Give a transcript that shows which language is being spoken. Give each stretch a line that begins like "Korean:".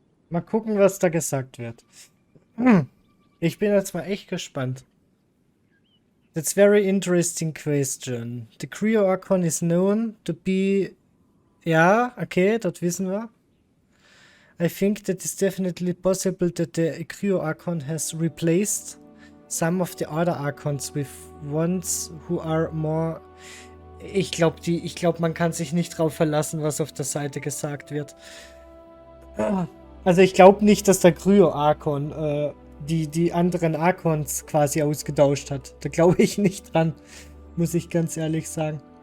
German: Mal gucken, was da gesagt wird. Ich bin jetzt mal echt gespannt.
English: That's very interesting question. The Creo Archon is known to be...
German: Ja, okay, das wissen wir.
English: I think that it's definitely possible that the Creo Archon has replaced some of the other Archons with ones who are more...
German: Ich glaube, man kann sich nicht drauf verlassen, was auf der Seite gesagt wird. Also ich glaube nicht, dass der Cryo-Archon die anderen Archons quasi ausgetauscht hat. Da glaube ich nicht dran, muss ich ganz ehrlich sagen.